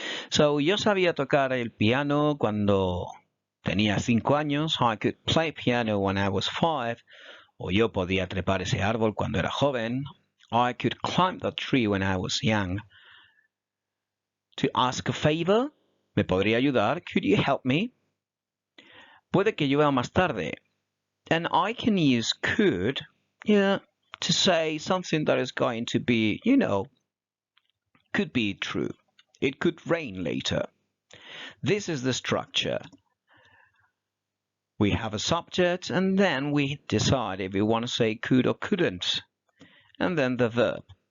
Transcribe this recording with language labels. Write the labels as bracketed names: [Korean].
[Spanish] So, yo sabía tocar el piano cuando tenía 5 años. [English] I could play piano when I was 5. [Spanish] O yo podía trepar ese árbol cuando era joven. [English] I could climb that tree when I was young. To ask a favor, [Spanish] ¿me podría ayudar? [English] Could you help me? [Spanish] Puede que llueva más tarde. [English] And I can use could, to say something that is going to be, could be true. It could rain later. This is the structure. We have a subject and then we decide if we want to say could or couldn't. And then the verb.